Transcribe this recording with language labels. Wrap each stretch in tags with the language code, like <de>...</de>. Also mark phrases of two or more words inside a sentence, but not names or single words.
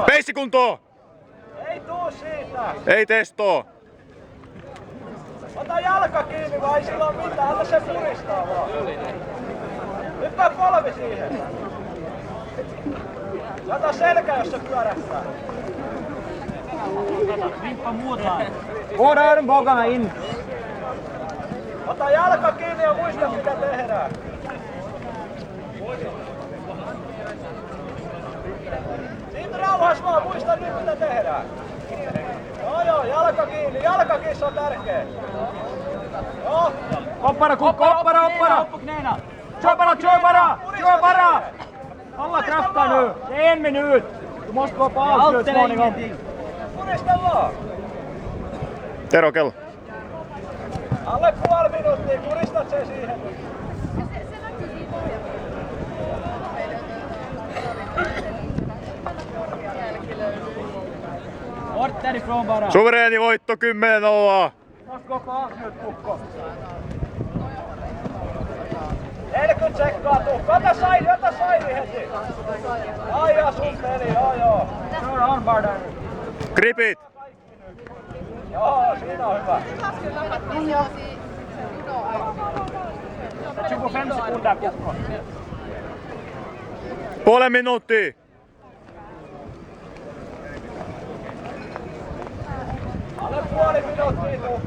<fi>Peissi kuntoon! Ei tuu siitä. Ei testoo! Ota jalka kiinni vai ei sillä oo mitään. Anna se puristaa vaan. Hyppää polvi siihen. Ota selkä, jos se pyörähtää.</fi> <sv>Båda armbågarna in.</sv> <fi>Ota jalka kiinni ja muista mitä tehdään. Siitä rauhas vaan, muista nyt mitä tehdään. Joo, jalka kiinni on tärkeä. Joo. Hoppara, kukko, hoppara.</fi> <sv>Kör bara! Alla kraften nu. Det är 1 minut. Du måste gå på avslut småningom.</sv> <fi>Purista vaan. Tero, kello! Alle puoli minuuttia, puristat sen siihen.</fi> <sv>Bort därifrån bara.</sv> <fi>Suvereeni voitto 10-0!</fi> <sv>Måste gå på avslut, Kukko.</sv> <fi>40 sekkaa Tuukka. Ota Sairi heti. Aijaa sun peli, joo.</fi> <sv>Kör armbar där.</sv> <fi>Gripit! Joo, siinä on hyvä.</fi> <sv>25 sekunder Kukko.</sv> <fi>Puolen minuuttia! Alle puoli minuuttia Tuukka.</fi>